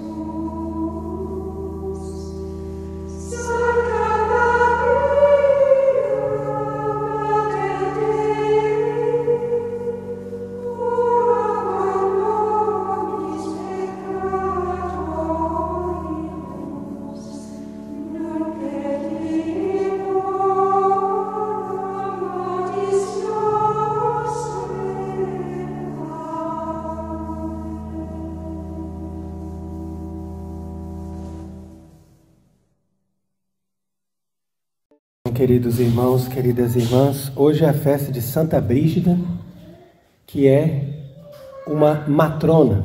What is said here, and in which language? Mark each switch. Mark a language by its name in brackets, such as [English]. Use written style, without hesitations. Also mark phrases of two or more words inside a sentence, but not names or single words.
[Latin] Sancta Maria, Mater Dei, ora pro nobis peccatoribus, nunc et in hora mortis nostrae. [Portuguese] Queridos irmãos, queridas irmãs, hoje é a festa de Santa Brígida, que é uma matrona,